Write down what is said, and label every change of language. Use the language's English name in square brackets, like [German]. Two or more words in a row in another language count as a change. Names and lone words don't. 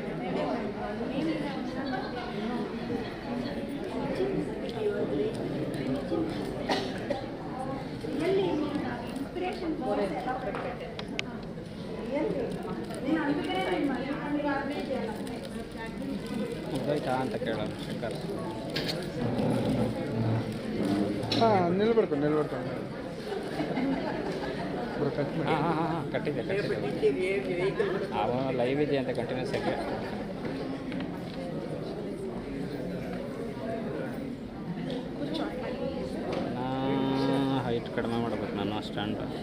[Telugu] ఇన్స్పిరేషన్ నేను అందుకనే మళ్ళీ అప్డేట్ చేయాలి [Kannada] ಮುಗ್ದೋಯ್ತಾ ಅಂತ ಕೇಳೋಣ ಶಂಕರ್ [Telugu] నిలబడుకోండి ఇప్పుడు కట్ ಮಾಡಿ [Kannada] ಹಾಂ ಕಟ್ಟಿದೆ ಅವನು ಲೈವ್ ಇದೆ ಅಂತ ಕಂಟಿನ್ಯೂಸ್ ಆಗಿ ಹೈಟ್ ಕಡಿಮೆ ಮಾಡ್ಬೇಕು ನಾನು ಸ್ಟ್ಯಾಂಡ್